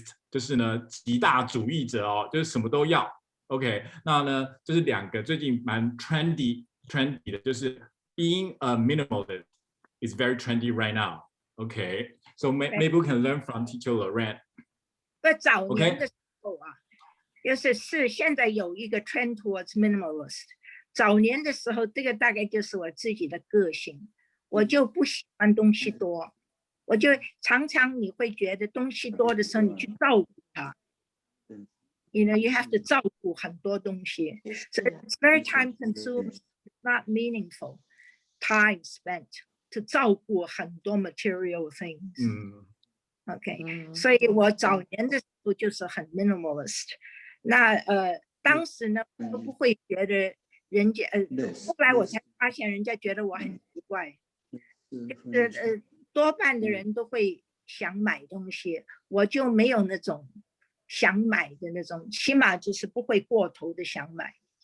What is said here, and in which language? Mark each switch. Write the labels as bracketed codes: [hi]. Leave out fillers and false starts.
[zh] 就是呢极大主义者哦，就是什么都要。 OK， 那呢这是两个最近蛮 trendy 的，就是 [en] being a minimalist is very trendy right now. Okay, so maybe we can learn from Teacher Lorraine. [zh] 早年的时候啊，就是现在有一个 [en] trend towards minimalist。 [zh] 早年的时候，这个大概就是我自己的个性，我就不喜欢东西多，我就常常你会觉得东西多的时候，你去照顾它。 [en] You know, you have to [zh] 照顾很多东西。 [en] So it's very time consuming, not meaningful time spent to [zh] 照顾很多 [en] material things. [zh] OK， 所以我早年的时候就是很 minimalist。那当时呢，我都不会觉得人家后来我才发现人家觉得我很奇怪，就是多半的人都会想买东西，我就没有那种想买的那种，起码就是不会过头的想买。